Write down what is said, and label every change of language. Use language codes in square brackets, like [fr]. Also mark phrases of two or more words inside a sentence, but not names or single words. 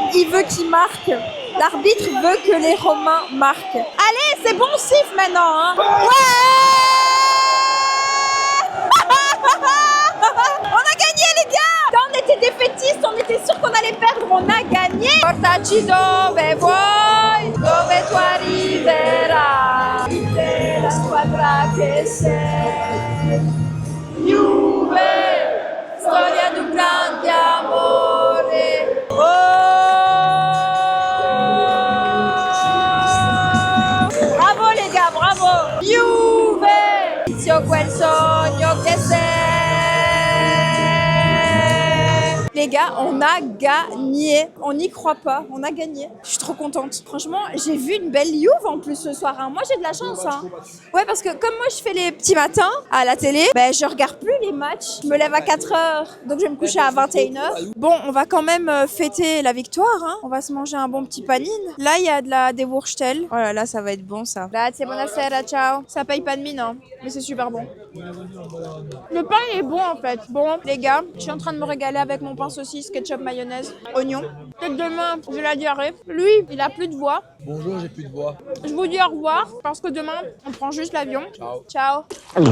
[fr] Il veut qu'il marque. L'arbitre veut que les Romains marquent. Allez, c'est bon, siffle maintenant, hein. Ouais! On a gagné, les gars! Quand on était défaitistes, on était sûr qu'on allait perdre, on a gagné. [it] Portaci dove vuoi, dove tu arriverai. È la squadra che sei. Juve, storia di un grande amore. [fr] Bravo les gars, bravo! Juve! [it] Inizio quel sogno che sei. [fr] Les gars, on a gagné. On n'y croit pas, on a gagné. Je suis trop contente. Franchement, j'ai vu une belle Juve en plus ce soir. Hein. Moi, j'ai de la chance. Hein. Ouais, parce que comme moi, je fais les petits matins à la télé, ben, je regarde plus les matchs. Je me lève à 4h, donc je vais me coucher à 21h. Bon, on va quand même fêter la victoire. Hein. On va se manger un bon petit panine. Là, il y a des Wurstel. Oh là là, ça va être bon ça. [it] Grazie, buonasera, ciao. [fr] Ça paye pas de mine, hein, mais c'est super bon. Le pain est bon en fait. Bon, les gars, je suis en train de me régaler avec mon pain pain, saucisse, ketchup, mayonnaise, oignon. Peut-être demain, j'ai la diarrhée. Lui, il a plus de voix. Bonjour, j'ai plus de voix. Je vous dis au revoir parce que demain, on prend juste l'avion.